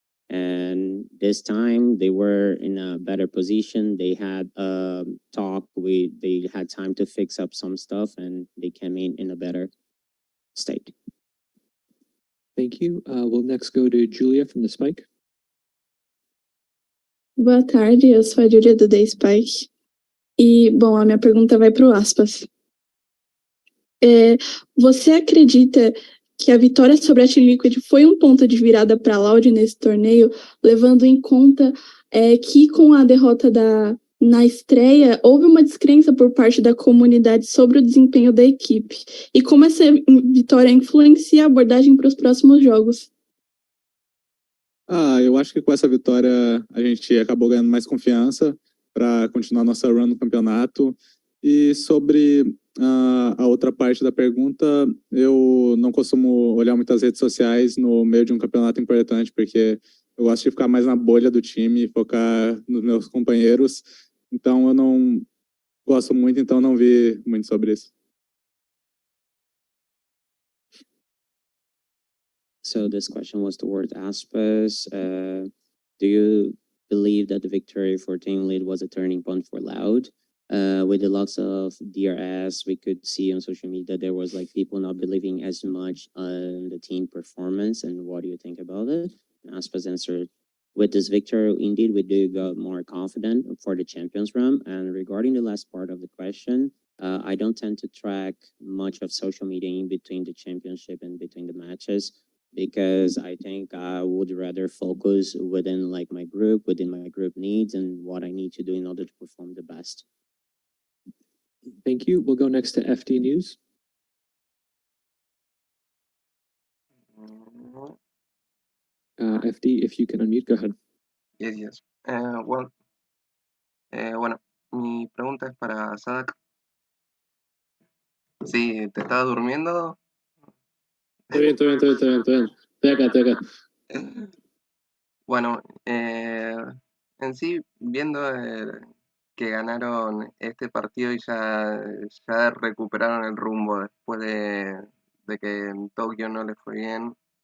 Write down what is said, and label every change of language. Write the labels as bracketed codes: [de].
[en] And this time they were in a better position. They had they had time to fix up some stuff, and they came in a better state. Thank you. We'll next go to Julia from the Spike. [pt] Boa tarde, eu sou a Julia do The Spike. E, bom, a minha pergunta vai para o Aspas. Você acredita que a vitória sobre a Team Liquid foi um ponto de virada para a Loud nesse torneio, levando em conta que com a derrota na estreia, houve uma descrença por parte da comunidade sobre o desempenho da equipe? E como essa vitória influencia a abordagem para os próximos jogos? Eu acho que com essa vitória a gente acabou ganhando mais confiança para continuar nossa run no campeonato. E sobre a outra parte da pergunta, eu não costumo olhar muitas redes sociais no meio de um campeonato importante, porque eu gosto de ficar mais na bolha do time, focar nos meus companheiros. Então eu não gosto muito, então não vi muito sobre isso. [en] So this question was towards Aspas. Do you believe that the victory for Team Lead was a turning point for Loud? With the lots of DRS, we could see on social media there was like people not believing as much on the team performance. And what do you think about it? And Aspas answered, with this victory, indeed, we do got more confident for the champions run. And regarding the last part of the question, I don't tend to track much of social media in between the championship and between the matches, because I think I would rather focus within my group needs and what I need to do in order to perform the best. Thank you. We'll go next to FD News. FD, if you can unmute, go ahead. Yes. [es] Bueno, mi pregunta es para Sadak. Sí, ¿te estaba durmiendo? Estoy bien. Estoy acá. Bueno, en sí, viendo que ganaron este partido y ya recuperaron el rumbo después de que en Tokio no les fue bien.